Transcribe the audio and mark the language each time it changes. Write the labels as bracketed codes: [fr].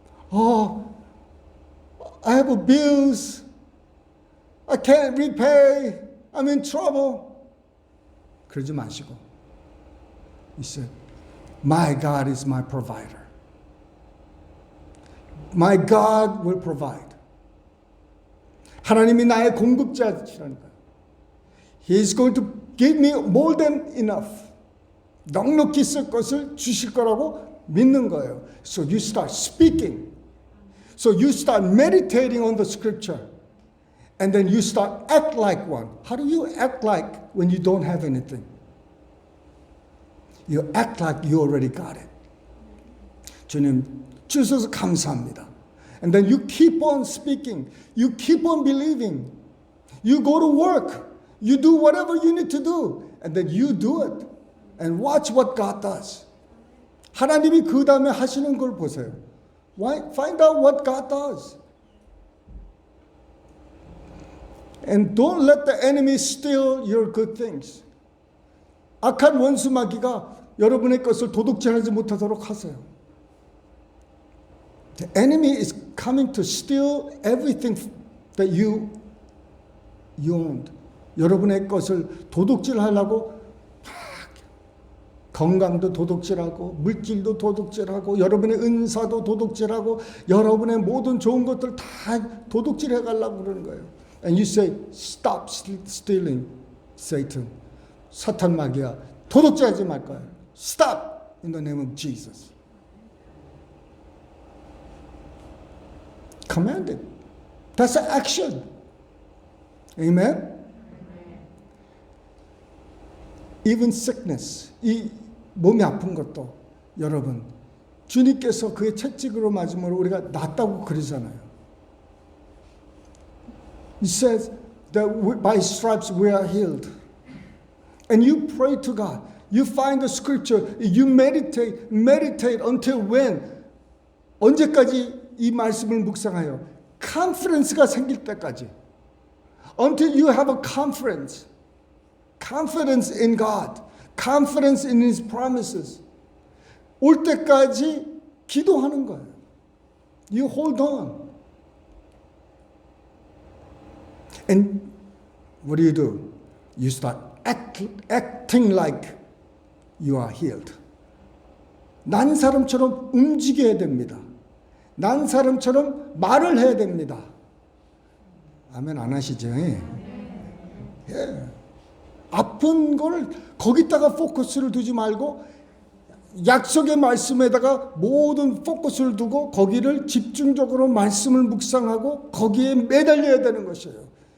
[en] Oh, I have bills. I can't repay. I'm in trouble. [ko] 그러지 마시고. [en] He said, my God is my provider. My God will provide. [ko] 하나님이 나의 공급자시라는 거예요. [en] He is going to give me more than enough. [ko] 넉넉히 쓸 것을 주실 거라고 믿는 거예요. [en] So you start speaking. So you start meditating on the scripture. And then you start act like one. How do you act like when you don't have anything? You act like you already got it. [ko] 주님 주셔서 감사합니다. [en] And then you keep on speaking. You keep on believing. You go to work. You do whatever you need to do. And then you do it. And watch what God does. [ko] 하나님이 그 다음에 하시는 걸 보세요. [en] Why? Find out what God does. And don't let the enemy steal your good things. [ko] 악한 원수 마귀가 여러분의 것을 도둑질하지 못하도록 하세요. [en] The enemy is coming to steal everything that you owned. [ko] 여러분의 것을 도둑질하려고 건강도 도둑질하고 물질도 도둑질하고 여러분의 은사도 도둑질하고 여러분의 모든 좋은 것들 다 도둑질해 가려고 그러는 거예요. [en] And you say, stop stealing, Satan. [ko] 사탄 마귀야. 도둑질하지 말 거야. [en] Stop in the name of Jesus. Commanded. That's an action. Amen? Even sickness. [ko] 이 몸이 아픈 것도 여러분 주님께서 그의 채찍으로 맞음으로 우리가 낫다고 그러잖아요. [en] He says that by His stripes we are healed. And you pray to God. You find the scripture. You meditate until when? [ko] 언제까지 이 말씀을 묵상하여? Confidence가 생길 때까지. [en] Until you have a confidence. Confidence in God. Confidence in His promises. [ko] 올 때까지 기도하는 거예요. [en] You hold on. And what do? You start acting like you are healed. [ko] 난 사람처럼 움직여야 됩니다. 난 사람처럼 말을 해야 됩니다. 아멘 안 하시죠? 예. 아픈 걸 거기다가 포커스를 두지 말고 약속의 말씀에다가 모든 포커스를 두고 거기를 집중적으로 말씀을 묵상하고 거기에 매달려야 되는 것이에요.